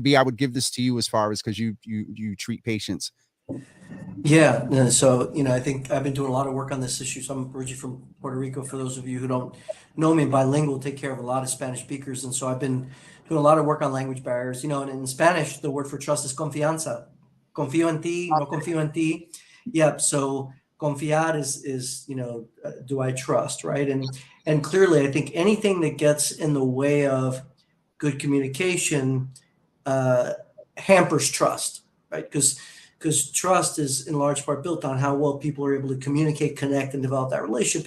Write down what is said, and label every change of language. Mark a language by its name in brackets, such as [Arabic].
[English] B, I would give this to you as far as, because you treat patients. Yeah, so, I think I've been doing a lot of work on this issue. So I'm originally from Puerto Rico. For those of you who don't know me, bilingual, take care of a lot of Spanish speakers. And so I've been doing a lot of work on language barriers. And in Spanish, the word for trust is confianza. [Spanish] Confío en ti, no confío en ti. [English] Yep. So confiar is do I trust, right? And clearly, I think anything that gets in the way of good communication hampers trust, right? Because trust is in large part built on how well people are able to communicate, connect, and develop that relationship.